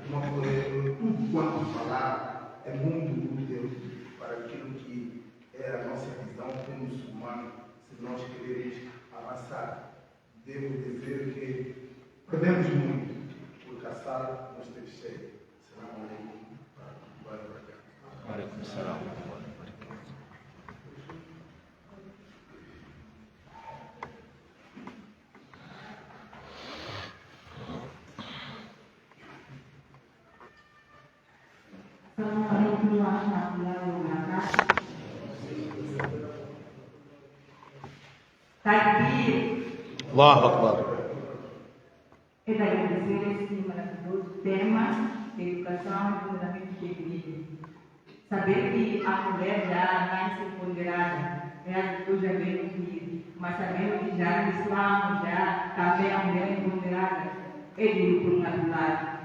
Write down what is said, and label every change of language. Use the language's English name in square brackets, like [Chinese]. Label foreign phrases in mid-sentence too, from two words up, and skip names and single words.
[Portuguese] Tudo quanto falar é muito útil para aquilo que é a nossa visão como muçulmano, se nós queremos avançar. Devo dizer que perdemos muito, porque a sala não esteve cheia. [Arabic] السلام عليكم. [Portuguese] Vai para cá. [Arabic] عليكم السلام. السلام عليكم ورحمة الله وبركاته. Takbir. الله أكبر. [Portuguese] É de agradecer esse maravilhoso tema de educação e fundamento de equilíbrio. Saber que a mulher já nasce ponderada, eu já venho que, mas sabendo que já no Islã, já também a mulher é ponderada, é duro por um outro lado.